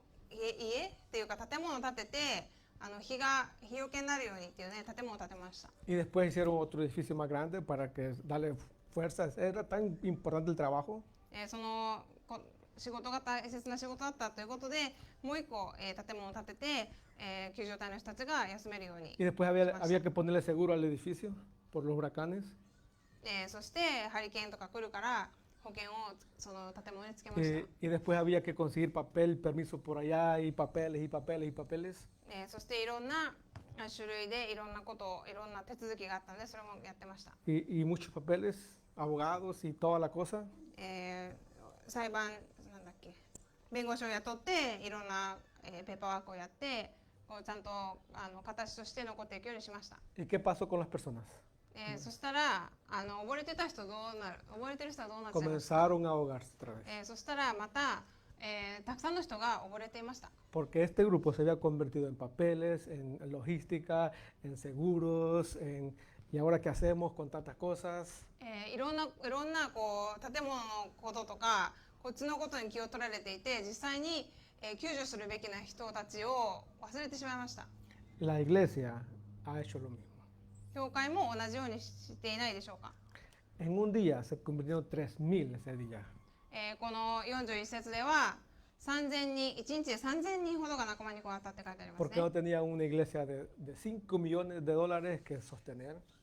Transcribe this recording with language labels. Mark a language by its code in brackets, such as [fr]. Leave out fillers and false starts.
[ja] 家っていうか建物を建てて日よけになるようにっていうね建物を建てました。 [es] Y después hicieron otro edificio más grande para que darle fuerzas. Era tan importante el trabajo. [ja] その仕事が大切な仕事だったということでもう一個、建物を建てて、救助隊の人たちが休めるように [es] Y después había que ponerle seguro al edificio por los huracanes. [ja] そしてハリケーンとか来るから保険をその建物につけました。 [es] Y después había que conseguir papel, permiso por allá y papeles y papeles y papeles. [ja] そしていろんな種類でいろんなこといろんな手続きがあったのでそれもやってました。 [es] Y muchos papeles, abogados y toda la cosa. [ja] 裁判なんだっけ弁護士を雇っていろんな、ペーパーワークをやってこうちゃんと形として残っていくようにしました。 [es] ¿Y qué pasó con las personas? [ja] そしたら溺れてた人どうなる溺れてる人はどうなっちゃいますか。 [es] Comenzaron a ahogarse otra vez. [ja] そしたらまた、たくさんの人が溺れていました。 [es] Porque este grupo se había convertido en papeles, en logística, en seguros, ¿y ahora qué hacemos con tantas cosas? [ja] いろんなこう建物のこととかこっちのことに気を取られていて実際に、救助するべきな人たちを忘れてしまいました。 [es] La iglesia ha hecho lo mismo. [ja] 教会も同じようにしていないでしょうか。 [es] En un día se convirtieron 3,000 ese día. [ja] この41節では3000人1日で3000人ほどが仲間に加わったって書いてあります [es] Porque no [ja] ね。 [es] tenían una iglesia de $5 millones que sostener.